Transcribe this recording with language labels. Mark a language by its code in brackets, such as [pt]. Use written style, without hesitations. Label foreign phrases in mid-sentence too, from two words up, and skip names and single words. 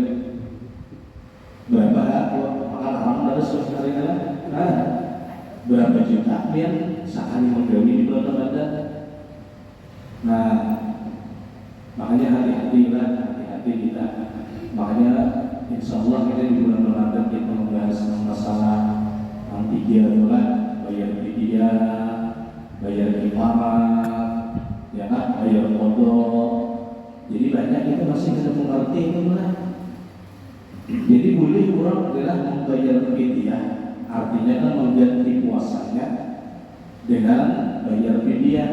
[id] Berapa orang dari sehari kan? Berapa juta biar sehari menggawi di bulan Ramadan. Nah, makanya hati-hati kita. Makanya [ar] إن شاء الله [id] kita di bulan Ramadan kita membahas masalah yang 3 adalah bayar fidyah, bayar kifarat, ya kan, bayar qadha. Jadi banyak kita masih bisa mengerti itu lah. Jadi boleh orang adalah membayar fidyah, artinya kan mengganti puasanya dengan bayar fidyah.